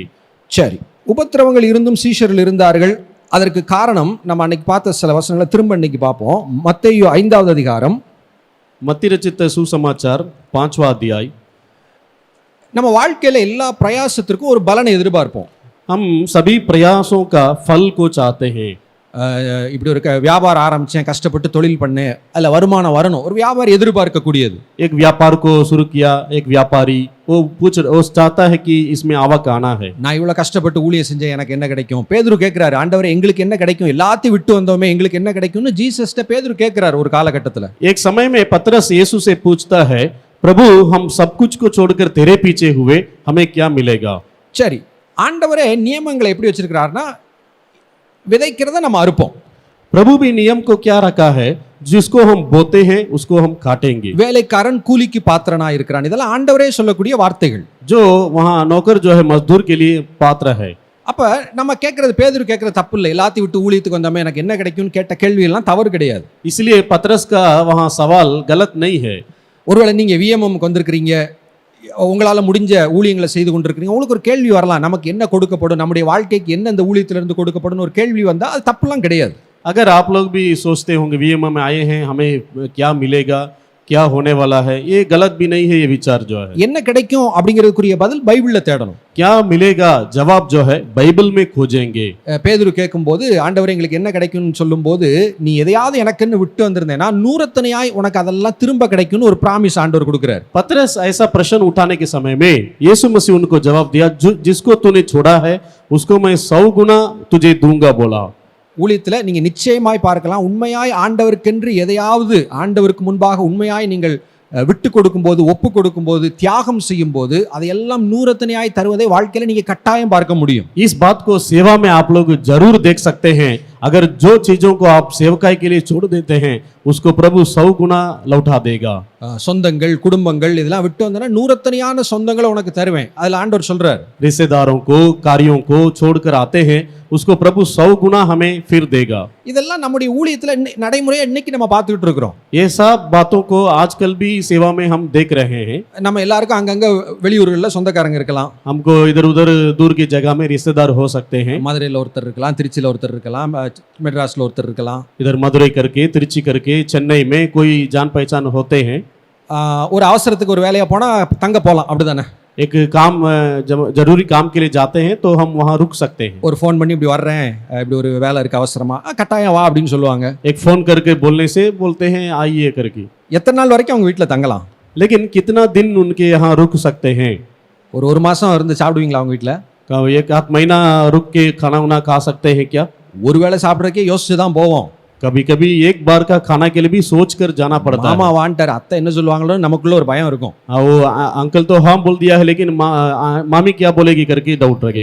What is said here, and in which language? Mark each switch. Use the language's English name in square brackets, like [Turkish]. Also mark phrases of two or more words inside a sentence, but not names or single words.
[Tamil] சரி, உபத்திரவங்கள் இருந்தும் சீஷர்கள் இருந்தார்கள். அதற்கு காரணம் நம்ம அன்னைக்கு பார்த்த சில வசனங்களை திரும்ப இன்னைக்கு பார்ப்போம். மத்தேயு 5வது அதிகாரம், [Hindi] मत्ती रचित सुसमाचार 5वां अध्याय। [Tamil] நம்ம வாழ்க்கையில எல்லா பிரயாசத்திற்கும் ஒரு பலனை எதிர்பார்ப்போம். [Hindi] हम सभी प्रयासों का फल को चाहते हैं। [Tamil] இப்படி ஒரு வியாபாரம் ஆரம்பிச்சேன், கஷ்டப்பட்டு தொழில் பண்ணேன், அதில் வருமானம் வரணும். ஒரு வியாபாரி எதிர்பார்க்கக்கூடியது. [Hindi] एक व्यापार को शुरू किया, एक व्यापारी वो चाहता है कि इसमें आवक आना है। [Tamil] நான் இவ்வளோ கஷ்டப்பட்டு ஊழியம் செஞ்சேன், எனக்கு என்ன கிடைக்கும்? பேதுரு கேட்கிறாரு, ஆண்டவரே எங்களுக்கு என்ன கிடைக்கும்? எல்லாத்தையும் விட்டு வந்தோமே, எங்களுக்கு என்ன கிடைக்கும்னு ஜீசஸ்ட பேதுரு கேட்கிறாரு ஒரு காலகட்டத்தில். [Hindi] एक समय में पतरस यीशु से पूछता है, प्रभु हम सब कुछ को छोड़कर तेरे पीछे हुए, हमें क्या मिलेगा? [Tamil] சரி, ஆண்டவரே நியமங்களை எப்படி வச்சிருக்கிறாருன்னா, விதைக்கிறத நம்ம அறுப்போம். [Hindi] प्रभु भी नियम को क्या रखा है, जिसको हम बोते हैं उसको हम काटेंगे। [Tamil] வேலைக்காரன் கூலிக்கு பாத்திரனா இருக்கிறான். இதெல்லாம் ஆண்டவரே சொல்லக்கூடிய வார்த்தைகள். [Hindi] जो वहाँ नौकर जो है मजदूर के लिए पात्र है। [Tamil] அப்ப நம்ம கேட்கறது, பேதுரு கேட்கறது தப்பு இல்லை. எல்லாத்தையும் விட்டு ஊழியத்துக்கு வந்தோமே, எனக்கு என்ன கிடைக்கும்னு கேட்ட கேள்வி எல்லாம் தவறு கிடையாது. [Hindi] इसलिए पतरस का वहाँ सवाल गलत नहीं है। [Tamil] ஒருவேளை நீங்க விஎம்எம்க்கு வந்திருக்கிறீங்க, உங்களால் முடிஞ்ச ஊழியங்களை செய்து கொண்டிருக்கிறீங்க, உங்களுக்கு ஒரு கேள்வி வரலாம், நமக்கு என்ன கொடுக்கப்படும், நம்முடைய வாழ்க்கைக்கு என்ன இந்த ஊழியத்திலிருந்து கொடுக்கப்படும் ஒரு கேள்வி வந்தால் அது தப்புலாம் கிடையாது. [Hindi] अगर आप लोग भी सोचते होंगे वीएमए में आए हैं, हमें क्या मिलेगा, क्या होने वाला है, ये गलत भी नहीं है। ये विचार जो है [Tamil] என்ன கிடைக்கும் அப்படிங்கிறதுக்குரிய பதில் பைபிள்ல தேடணும். [Hindi] क्या मिलेगा जवाब जो है बाइबल में खोजेंगे। [Tamil] பேதுரு கேட்கும்போது, ஆண்டவரே எங்களுக்கு என்ன கிடைக்கும்னு சொல்லும்போது, நீ எதையாவது எனக்குன்னு விட்டு வந்திருந்தேன்னா நூறத்தனையாய் உனக்கு அதெல்லாம் திரும்ப கிடைக்கும்னு ஒரு பிராமிஸ் ஆண்டவர் கொடுக்கிறார். [Hindi] पतरस ऐसा प्रश्न उठाने के समय में यीशु मसीह उनको जवाब दिया, जिसको तूने छोड़ा है उसको मैं 100 गुना तुझे दूंगा बोला। [Tamil] ஊழியத்தில் நீங்கள் நிச்சயமாய் பார்க்கலாம், உண்மையாய் ஆண்டவருக்கென்று எதையாவது ஆண்டவருக்கு முன்பாக உண்மையாய் நீங்கள் விட்டு கொடுக்கும்போது, ஒப்பு கொடுக்கும்போது, தியாகம் செய்யும் போது அதையெல்லாம் நூறத்தனையாய் தருவதை வாழ்க்கையில் நீங்கள் கட்டாயம் பார்க்க முடியும். [Hindi] इस बात को सेवा में आप लोग जरूर देख सकते हैं। अगर जो चीजों को आप सेवकाई के लिए छोड़ देते हैं उसको प्रभु 100 गुना लौटा देगा। [Tamil] சொந்தங்கள், குடும்பங்கள் இதெல்லாம் விட்டு வந்தனா நூறத்தனையான சொந்தங்களை உனக்கு தருவேன். அதில் ஆண்டவர் சொல்றார், [Hindi] रिश्तेदारों को, कार्यों को छोड़कर आते हैं उसको प्रभु 100 गुना हमें फिर देगा। [Tamil] இதெல்லாம் நம்முடைய ஊழியத்தில் நடைமுறையை இன்னைக்கு நம்ம பார்த்துக்கிட்டு இருக்கிறோம். [Hindi] ये सब बातों को आजकल भी सेवा में हम देख रहे हैं। [Tamil] நம்ம எல்லாருக்கும் அங்கங்க வெளியூர்களில் சொந்தக்காரங்க இருக்கலாம். [Hindi] हमको इधर उधर दूर की जगह में रिश्तेदार हो सकते हैं। [Tamil] மதுரையில் ஒருத்தர் இருக்கலாம், திருச்சியில் ஒருத்தர் இருக்கலாம், மெட்ராஸில் ஒருத்தர் இருக்கலாம். [Hindi] इधर मदुरई करके, तिरुचि करके, चेन्नई में कोई जान पहचान होते हैं। [Tamil] ஒரு அவசரத்துக்கு ஒரு வேலையாக போனால் தங்க போகலாம், அப்படிதானே? [Hindi] एक काम जरूरी काम के लिए जाते हैं तो हम वहाँ रुक सकते हैं। [Tamil] ஒரு ஃபோன் பண்ணி இப்படி வர்றேன், இப்படி ஒரு வேலை இருக்கு அவசரமா, கட்டாயம் வா அப்படின்னு சொல்லுவாங்க. [Hindi] एक फोन करके बोलने से बोलते हैं आइए करके। [Tamil] எத்தனை நாள் வரைக்கும் அவங்க வீட்டில் தங்கலாம்? [Hindi] लेकिन कितना दिन उनके यहाँ रुक सकते हैं? [Tamil] ஒரு மாதம் இருந்து சாப்பிடுவீங்களா அவங்க வீட்டில்? [Hindi] एक आध महीना रुक के खाना वाना खा सकते हैं क्या? [Tamil] ஒரு வேளை சாப்பிட்றதுக்கே யோசிச்சு தான் போவோம். [Hindi] कभी कभी एक बार का खाना के लिए भी सोच कर जाना पड़ता है। [Tamil] மாமா வாண்டார், அத்தை என்ன சொல்லுவாங்களோ நமக்குள்ள ஒரு பயம் இருக்கும். [Hindi] वो अंकल तो हाँ बोल दिया है लेकिन मामी क्या बोलेगी करके डाउट रहेगा।